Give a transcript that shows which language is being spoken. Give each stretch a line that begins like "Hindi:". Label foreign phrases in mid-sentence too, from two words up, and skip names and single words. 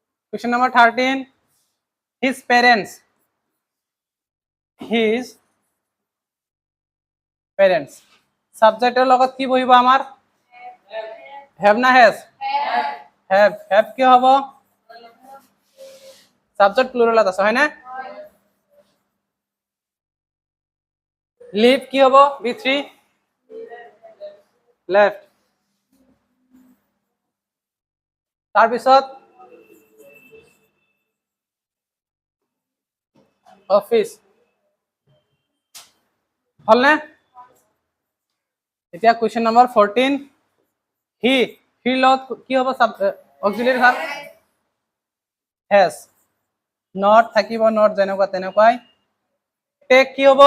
English: Question number 13. His parents. His parents.
Assamese: Subjector লগত কি বহিব আমার?
English: Have না has?
Assamese: Have. Have কি হব?
English: Subject plural
Assamese: আছে হয় না? Live কি হব? B3.
English: Left.
Assamese: তাৰপিছত অফিস হল না? এতিয়া
English: question number
Assamese: 14. হি লগত কি হব?
English: auxiliary verb
Assamese: has. নট থাকিব, নট যেনেকুৱা তেনেকুৱাই। টেক কি হব?